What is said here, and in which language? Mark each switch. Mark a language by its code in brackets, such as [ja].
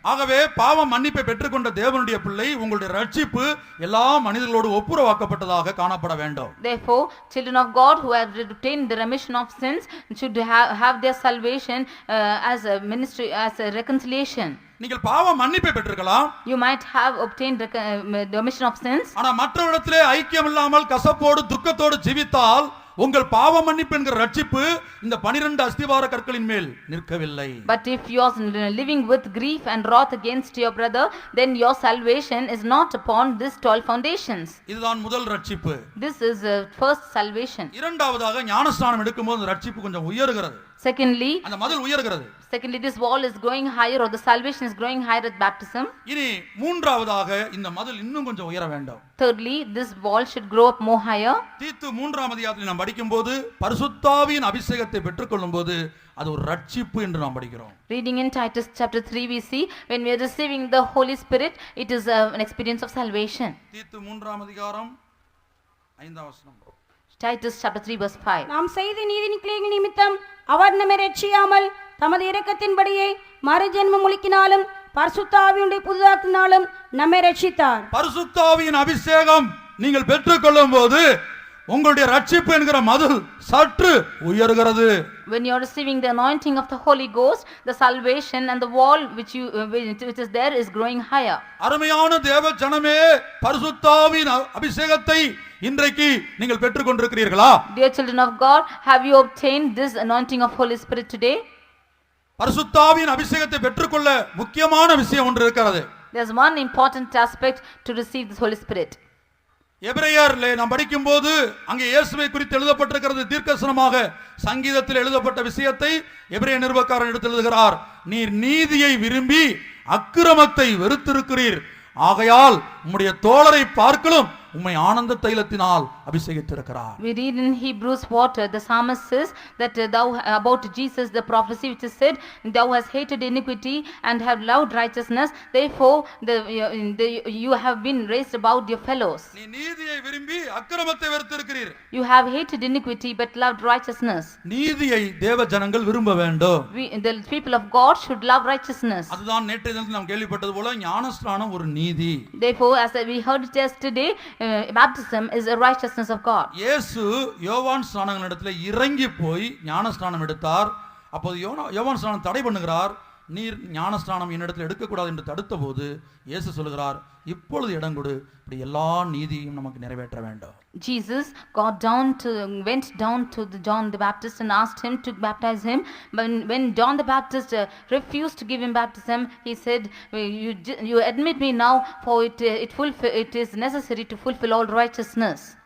[ta] ஆகவே பாவ மன்னிப்பை பெற்றுக்கொண்ட தேவனுடைய பிள்ளை உங்களுடைய ரட்சிப்பு எல்லா மனிதர்களோடு ஒப்புரவாக்கப்பட்டதாக காணப்பட வேண்டும். [en] Therefore children of God who have obtained the remission of sins should have their salvation as a ministry, as a reconciliation. [ta] நீங்கள் பாவ மன்னிப்பை பெற்றிருக்கலாம். [en] You might have obtained the remission of sins. [ta] ஆனா மற்றவரிடத்திலே ஐக்கியம் இல்லாமல் கசப்போடு துக்கத்தோடு ஜீவித்தால் உங்கள் பாவ மன்னிப்பு என்கிற ரட்சிப்பு இந்த 12 அஸ்திவார கற்களின் மேல் நிற்கவில்லை. [en] But if you are living with grief and wrath against your brother, then your salvation is not upon these 12 foundations. [ta] இதுதான் முதல் ரட்சிப்பு. [en] This is first salvation. [ta] இரண்டாவதாக ஞானஸ்நானம் எடுக்கும்போது ரட்சிப்பு கொஞ்சம் உயர்கிறது. [en] Secondly, [ta] அந்த மதில் உயர்கிறது. [en] this wall is growing higher, or the salvation is growing higher at baptism. [ta] இனி மூன்றாவதாக இந்த மதில் இன்னும் கொஞ்சம் உயர வேண்டும். [en] Thirdly, this wall should grow up more higher. [ta] தீத்து 3ஆம் அதிகாரத்தில் நாம் படிக்கும்போது பரிசுத்தாவியின் அபிஷேகத்தை பெற்றுக்கொள்ளும்போது அது ஒரு ரட்சிப்பு என்று நாம் படிக்கிறோம். [en] Reading in Titus chapter 3 we see when we are receiving the Holy Spirit, it is an experience of salvation. [ta] தீத்து 3ஆம் அதிகாரம் 5ஆம் வசனம். [en] Titus chapter 3 verse 5. [ta] நாம் செய்த நீதியின் கிரியைகள் நிமித்தம் அவர் நம்மை ரட்சியாமல் தமது இரக்கத்தின்படியே மறுஜென்மம் முழுக்கினாலும் பரிசுத்த ஆவியுடைய புதிதாக்கினாலும் நம்மை ரட்சித்தார். பரிசுத்த ஆவியின் அபிஷேகம் நீங்கள் பெற்றுக்கொள்ளும் போது உங்களுடைய ரட்சிப்பு என்கிற மதில் சற்று உயர்கிறது. [en] When you are receiving the anointing of the Holy Ghost, the salvation and the wall which is there is growing higher. [ta] அருமையான தேவ ஜனமே, பரிசுத்தாவின் அபிஷேகத்தை இன்றைக்கு நீங்கள் பெற்றுக்கொண்டிருக்கிறீர்களா? [en] Dear children of God, have you obtained this anointing of Holy Spirit today? [ta] பரிசுத்தாவின் அபிஷேகத்தை பெற்றுக்கொள்ள முக்கியமான விஷயம் ஒன்று இருக்கிறது. [en] There's one important aspect to receive this Holy Spirit. [ta] எபிரேயர்ல நாம் படிக்கும்போது அங்கே இயேசுவை குறித்து எழுதப்பட்டிருக்கிறது தீர்க்கதரிசனமாக. சங்கீதத்தில் எழுதப்பட்ட விஷயத்தை எபிரேய நிருபக்காரன் எடுத்து எழுதுகிறார். நீர் நீதியை விரும்பி அக்கிரமத்தை வெறுத்திருக்கிறீர், ஆகையால் உம்முடைய தோழரை பார்க்கலும் உம்மை ஆனந்த தைலத்தினால் அபிஷேகித்திருக்கிறார். [en] We read in Hebrews what the psalmist says that thou about Jesus the prophecy which is said, thou hast hated iniquity and have loved righteousness, therefore you have been raised above your fellows. [ta] நீ நீதியை விரும்பி அக்கிரமத்தை வெறுத்திருக்கிறீர். [en] You have hated iniquity but loved righteousness. [ta] நீதியை தேவ ஜனங்கள் விரும்ப வேண்டும். [en] The people of God should love righteousness. [ta] அதுதான் நேற்றைய தினத்தில் நாம் கேள்விப்பட்டது போல ஞானஸ்நானம் ஒரு நீதி. [en] Therefore, as we heard it yesterday, baptism is a righteousness of God. [ta] இயேசு யோவான் ஸ்நானகனிடத்திலே இறங்கி போய் ஞானஸ்நானம் எடுத்தார். அப்போது யோவான் ஸ்நானம் தடை பண்ணுகிறார். நீர் ஞானஸ்நானம் என்னிடத்தில் எடுக்கக்கூடாது என்று தடுத்த போது இயேசு சொல்கிறார், இப்பொழுது இடம் கொடு, இப்படி எல்லா நீதியும் நமக்கு நிறைவேற்ற வேண்டும். [en] Jesus went down to John the Baptist and asked him to baptize him. When John the Baptist refused to give him baptism, he said, you admit me now, for it is necessary to fulfill all righteousness.